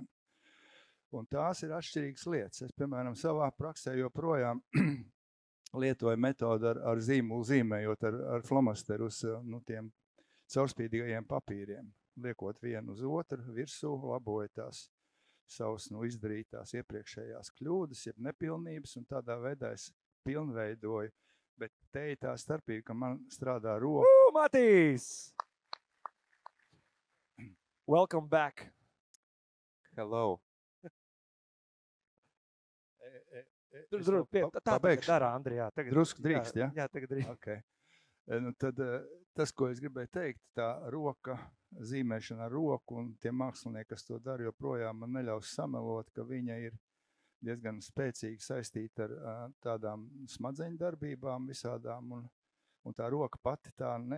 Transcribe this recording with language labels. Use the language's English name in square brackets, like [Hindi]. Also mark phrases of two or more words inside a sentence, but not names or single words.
[Latvian] Un tās ir atšķirīgas lietas. Es, piemēram, savā praksē joprojām lietoju metodu ar zīmolu zīmējot ar flomasteru uz tiem caurspīdīgajiem papīriem. Liekot vienu uz otru virsū, laboju tās savas izdarītās iepriekšējās kļūdas, jeb nepilnības, un tādā veidā es pilnveidoju Bet te ir tā starpība, ka man strādā roka. Matīs! [English] Welcome back. Hello. [Latvian] Tur, tā tagad dara, Andri, jā. Tagad, Drusku drīkst, ja? Jā, tagad drīkst. Okay. Nu, tad tas, ko es gribēju teikt, tā roka, zīmēšana ar roku un tie mākslinieki, kas to dara, joprojām man neļaus samelot, ka viņa ir diezgan spēcīgi saistīta ar tādām smadzeņu darbībām visādām, un tā roka pati tā,